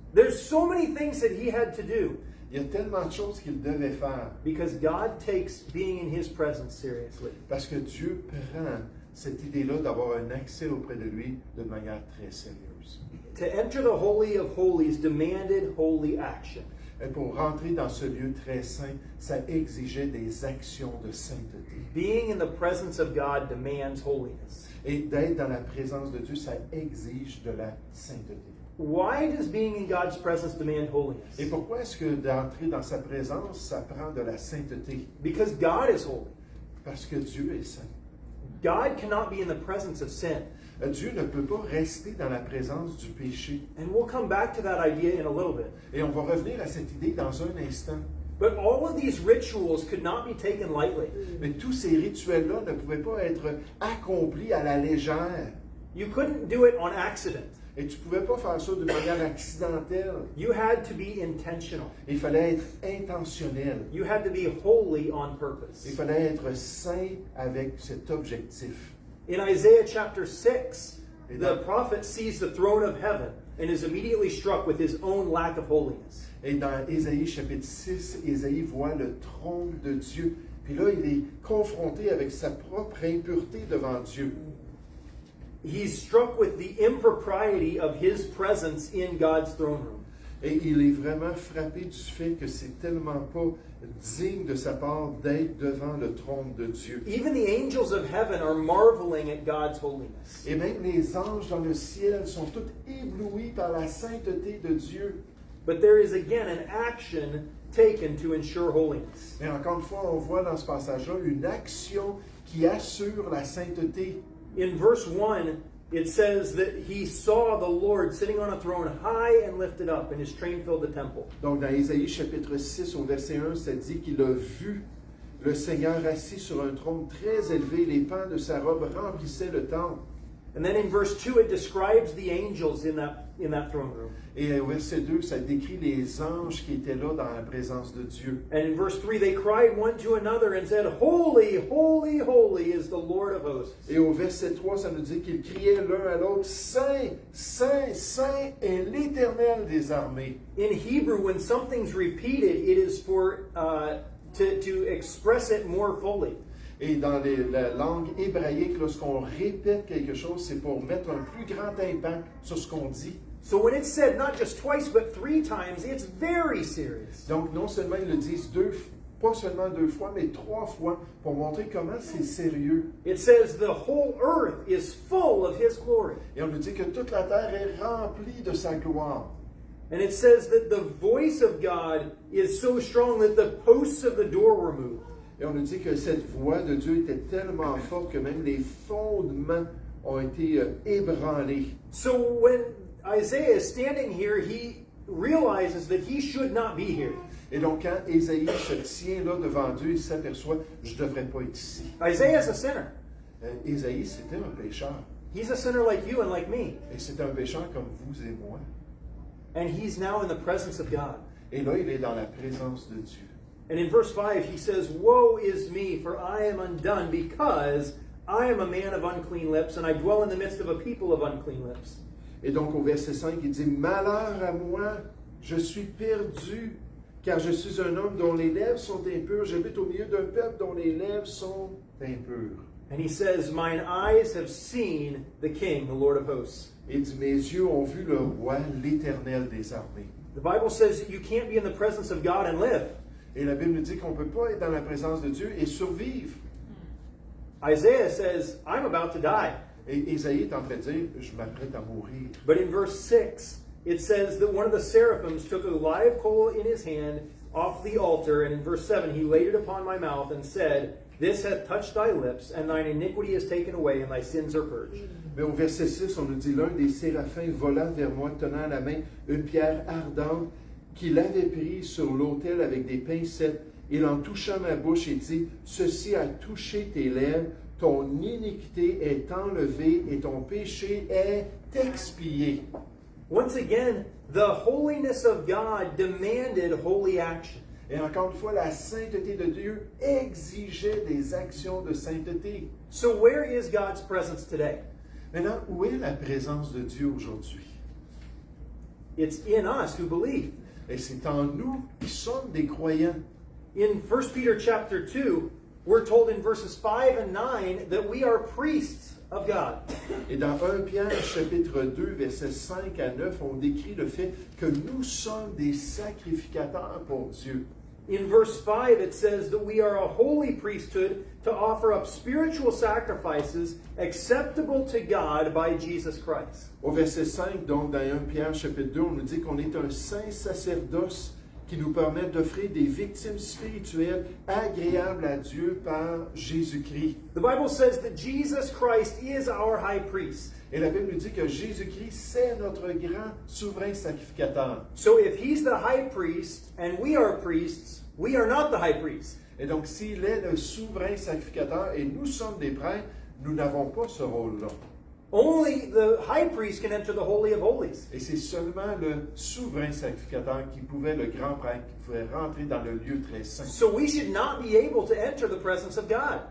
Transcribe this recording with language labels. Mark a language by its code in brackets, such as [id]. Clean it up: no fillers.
[en] There's so many things that he had to do. [fr] Il y a tellement de choses qu'il devait faire. [en] Because God takes being in His presence seriously. [fr] Parce que Dieu prend cette idée-là d'avoir un accès auprès de lui de manière très sérieuse. [en] To enter the Holy of Holies demanded holy action. [fr] Et pour rentrer dans ce lieu très saint, ça exigeait des actions de sainteté. [en] Being in the presence of God demands holiness. [fr] Et d'être dans la présence de Dieu, ça exige de la sainteté. [en] Why does being in God's presence demand holiness? [fr] Et pourquoi est-ce que d'entrer dans sa présence, ça prend de la sainteté? [en] Because God is holy. [fr] Parce que Dieu est saint. [en] God cannot be in the presence of sin. [fr] Dieu ne peut pas rester dans la présence du péché. [en] And we'll come back to that idea in a little bit. [fr] Et on va revenir à cette idée dans un instant. [en] But all of these rituals could not be taken lightly. [fr] Mais tous ces rituels-là ne pouvaient pas être accomplis à la légère. [en] You couldn't do it on accident. [fr] Et tu ne pouvais pas faire ça de manière accidentelle. [en] You had to be intentional. [fr] Il fallait être intentionnel. [en] You had to be holy on purpose. [fr] Il fallait être saint avec cet objectif. [en] In Isaiah chapter 6, the prophet sees the throne of heaven and is immediately struck with his own lack of holiness. [fr] Et dans Ésaïe chapitre 6, Ésaïe voit le trône de Dieu. Puis là, il est confronté avec sa propre impureté devant Dieu. [en] He's struck with the impropriety of his presence in God's throne room. [fr] Et il est vraiment frappé du fait que c'est tellement pas digne de sa part d'être devant le trône de Dieu. [en] Even the angels of heaven are marveling at God's holiness. [fr] Et même les anges dans le ciel sont tous éblouis par la sainteté de Dieu. [en] But there is again an action taken to ensure holiness. [fr] Mais encore une fois, on voit dans ce passage-là une action qui assure la sainteté. [en] In verse 1, it says that he saw the Lord sitting on a throne high and lifted up, and his train filled the temple. [fr] Donc dans Ésaïe chapitre 6 au verset 1, ça dit qu'il a vu le Seigneur assis sur un trône très élevé, les pans de sa robe remplissaient le temple. [en] And then in verse 2, it describes the angels in that throne room. [fr] Et au verset 2, ça décrit les anges qui étaient là dans la présence de Dieu. [en] And in verse 3, they cried one to another and said, Holy, holy, holy is the Lord of hosts. [fr] Et au verset 3, ça nous dit qu'ils criaient l'un à l'autre, Saint, Saint, Saint est l'Éternel des armées. [en] In Hebrew, when something's repeated, it is for to express it more fully. [fr] Et dans la langue hébraïque, lorsqu'on répète quelque chose, c'est pour mettre un plus grand impact sur ce qu'on dit. [en] So when it's said not just twice but 3 times, it's very serious. [fr] Donc, non seulement ils le disent pas seulement 2 fois, mais 3 fois, pour montrer comment c'est sérieux. [en] It says the whole earth is full of His glory. [fr] Et on nous dit que toute la terre est remplie de sa gloire. [en] And it says that the voice of God is so strong that the posts of the door were moved. [fr] Et on nous dit que cette voix de Dieu était tellement forte que même les fondements ont été ébranlés. [en] So when Isaiah is standing here, he realizes that he should not be here. [fr] Et donc, quand Ésaïe se tient là devant Dieu, il s'aperçoit, je ne devrais pas être ici. [en] Isaiah is a sinner. [fr] Ésaïe, c'était un pécheur. [en] He's a sinner like you and like me. [fr] Et c'est un pécheur comme vous et moi. [en] And he's now in the presence of God. [fr] Et là, il est dans la présence de Dieu. [en] And in verse 5, he says, "Woe is me, for I am undone, because I am a man of unclean lips, and I dwell in the midst of a people of unclean lips." [fr] Et donc, au verset 5, il dit, « Malheur à moi, je suis perdu, car je suis un homme dont les lèvres sont impures. J'habite au milieu d'un peuple dont les lèvres sont impures. » [en] And he says, "Mine eyes have seen the King, the Lord of hosts." [fr] Et il dit, « Mes yeux ont vu le roi, l'Éternel des armées. » [en] The Bible says that you can't be in the presence of God and live. [fr] Et la Bible nous dit qu'on ne peut pas être dans la présence de Dieu et survivre. [en] Isaiah says, "I'm about to die." [fr] Et Ésaïe est en train de dire, je m'apprête à mourir. [en] But in verse 6, it says that one of the seraphims took a live coal in his hand off the altar, and in verse 7, he laid it upon my mouth and said, "This hath touched thy lips, and thine iniquity is taken away, and thy sins are purged." [fr] Mais au verset 6, on nous dit, l'un des séraphins vola vers moi, tenant à la main une pierre ardente qu'il avait prise sur l'autel avec des pincettes. Il en toucha ma bouche et dit, ceci a touché tes lèvres, ton iniquité est enlevée et ton péché est expié. [en] Once again, the holiness of God demanded holy action. [fr] Et encore une fois, la sainteté de Dieu exigeait des actions de sainteté. [en] So where is God's presence today? [fr] Maintenant, où est la présence de Dieu aujourd'hui? [en] It's in us who believe. [fr] Et c'est en nous qui sommes des croyants. [en] In 1 Peter chapter 2, we're told in verses 5 and 9 that we are priests of God. [fr] Et dans 1 Pierre chapitre 2, versets 5 à 9, on décrit le fait que nous sommes des sacrificateurs pour Dieu. [en] In verse 5, it says that we are a holy priesthood to offer up spiritual sacrifices acceptable to God by Jesus Christ. [fr] Au verset 5, donc dans 1 Pierre chapitre 2, on nous dit qu'on est un saint sacerdoce qui nous permet d'offrir des victimes spirituelles agréables à Dieu par Jésus-Christ. [en] The Bible says that Jesus Christ is our high priest. [fr] Et la Bible nous dit que Jésus-Christ, c'est notre grand souverain sacrificateur. [en] So if he's the high priest and we are priests, we are not the high priest. [fr] Et donc, s'il est le souverain sacrificateur et nous sommes des prêtres, nous n'avons pas ce rôle-là. [en] Only the high priest can enter the Holy of Holies. [fr] Et c'est seulement le souverain sacrificateur qui pouvait, le grand prêtre, qui pouvait rentrer dans le lieu très saint. [en] So we should not be able to enter the presence of God.